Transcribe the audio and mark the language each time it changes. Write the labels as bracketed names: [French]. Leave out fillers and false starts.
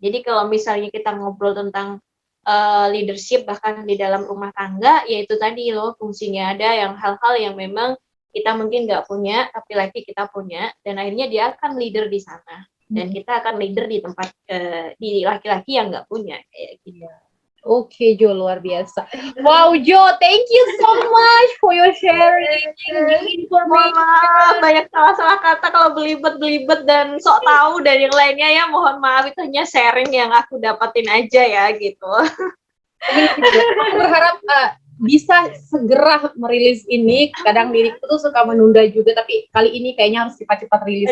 [Indonesian] Jadi kalau misalnya kita ngobrol tentang leadership bahkan di dalam rumah tangga, yaitu tadi loh fungsinya ada yang hal-hal yang memang kita mungkin nggak punya, tapi laki kita punya, dan akhirnya dia akan leader di sana. Dan kita akan leader di tempat di laki-laki yang nggak punya kayak gitu. Oke Jo, luar biasa. [English] Wow Jo, thank you so much for your sharing information. [Indonesian] Banyak salah-salah kata kalau belibet dan sok tahu dan yang lainnya ya, mohon maaf, itu hanya sharing yang aku dapatin aja ya gitu. Aku berharap bisa segera merilis ini. Kadang diriku tuh suka menunda juga, tapi kali ini kayaknya harus cepat-cepat rilis.